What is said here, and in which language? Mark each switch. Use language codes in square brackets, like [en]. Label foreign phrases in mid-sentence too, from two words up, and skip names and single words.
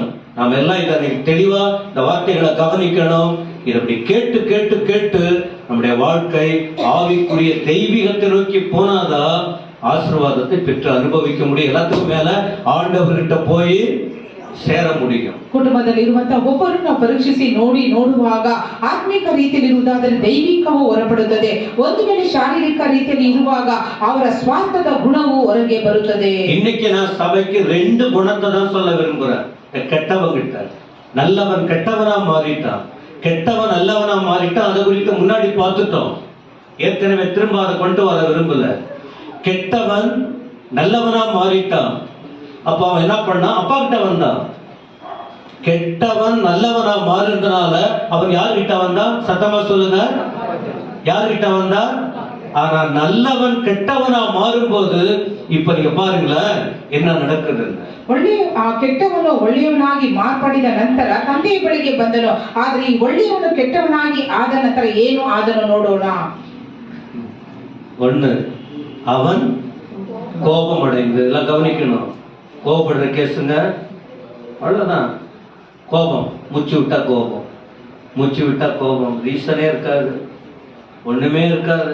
[ta] நாம் எல்லாம் இதை தெளிவா இந்த வார்த்தைகளை கவனிக்கணும். இதை அப்படி கேட்டு கேட்டு கேட்டு நம்முடைய வாழ்க்கை ஆவிக்குரிய தெய்வீகத்தை நோக்கி போனாதான் ஆசீர்வாதத்தை பெற்று அனுபவிக்க முடியும். எல்லாத்துக்கும் மேல ஆண்டவர்கிட்ட போய் ಸೇರ முடியும். [kn] ಕುಟುಂಬದಲ್ಲಿರುವಂತಹ ಒಬ್ಬರನ್ನು ಪರೀಕ್ಷಿಸಿ ನೋಡುವಾಗ ಆತ್ಮಿಕ ರೀತಿಯಲ್ಲಿರುವುದಾದರೆ ದೈವಿಕವೂ ಹೊರಪಡುತ್ತದೆ. ಒಂದು ವೇಳೆ ಶಾರೀರಿಕ ರೀತಿಯಲ್ಲಿ ಇರುವಾಗ ಅವರ ಸ್ವಾರ್ಥದ ಗುಣವು ಹೊರಗೆ ಬರುತ್ತದೆ. [ta] இன்னைக்கு நான் சபைக்கு 2 குணத்தை தான் சொல்ல விரும்புறேன். கெட்டவங்கிட்ட நல்லவன் கெட்டவனா மாறிட்டான், கெட்டவன் நல்லவனா மாறிட்டான். அதை குறித்து முன்னாடி பார்த்துட்டோம். ஏற்கனவே திரும்ப அதை கொண்டு வர விரும்பல. கெட்டவன் நல்லவனா மாறிட்டான். அப்ப அவன் என்ன பண்ணான்? அப்பா கிட்ட வந்தான். கெட்டவன் நல்லவனா மாறுறதுனால அவன் யார்கிட்ட வந்தான்? சத்தமா சொல்லுங்க, யார்கிட்ட வந்தான்? ஆனா நல்லவன் கெட்டவனா மாறும்போது இப்ப நீங்க பாருங்களேன் என்ன நடக்குது. [kn] ಕೆಟ್ಟವನು ಒಳ್ಳೆಯವನಾಗಿ ಮಾರ್ಪಡಿದ ನಂತರ ತಂದೆಯ ಬಳಿಗೆ ಬಂದನು. ಆದ್ರೆ ಈ ಒಳ್ಳೆಯವನು ಕೆಟ್ಟವನಾಗಿ ಆದ ನಂತರ ಏನು ಆದನು ನೋಡೋಣ. [ta] ஒண்ணு, அவன் கோபம் அடைந்து, எல்லாம் கவனிக்கணும். கோபப்படுற கேசுங்க அவ்வளவுதான். கோபம், மூச்சு விட்டா கோபம், மூச்சு விட்டா கோபம். ரீசனே இருக்காது, ஒண்ணுமே இருக்காது.